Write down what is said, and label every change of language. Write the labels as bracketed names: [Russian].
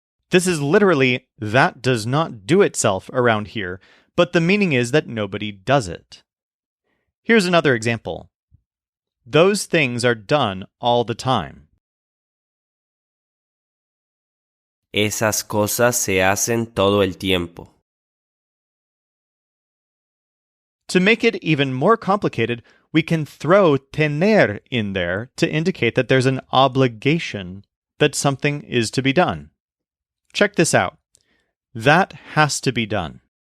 [English] This is literally, that does not do itself around here, but the meaning is that nobody does it. Here's another example. Those things are done all the time. [Spanish] Esas cosas se hacen todo el tiempo. [English] To make it even more complicated, we can throw tener in there to indicate that there's an obligation that something is to be done. Check this out. That has to be done.